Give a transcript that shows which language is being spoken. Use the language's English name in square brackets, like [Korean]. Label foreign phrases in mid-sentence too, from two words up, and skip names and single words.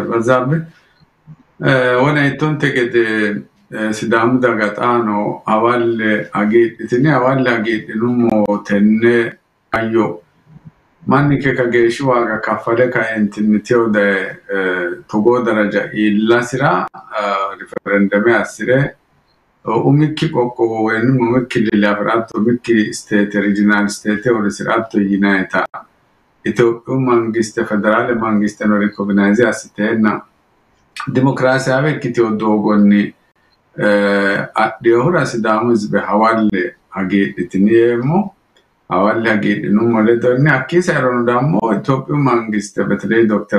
[Sidamo] Barzabbe wona ittonte gede sidaamu daga xaano hawalle hagiidhinummo tenne ayyo manni ke kageeshshi waaga kaffale kaentinni teode togo daraja illasira referendum assire umikki qoqqowo woyni umikki lilafiratto umikki [English] state regional state [Sidamo] orisiratto yinayta Itophiyu mangiste federale mangiste no recognize assitenna demokrasiyawe ikkitewo doogonni adhihura sidaamu hizbe hawalle hagiidhitiniyeemmo hawalle hagiidhinummo ledonni hakkii erono dammo Itophiyu mangiste betlee Dr.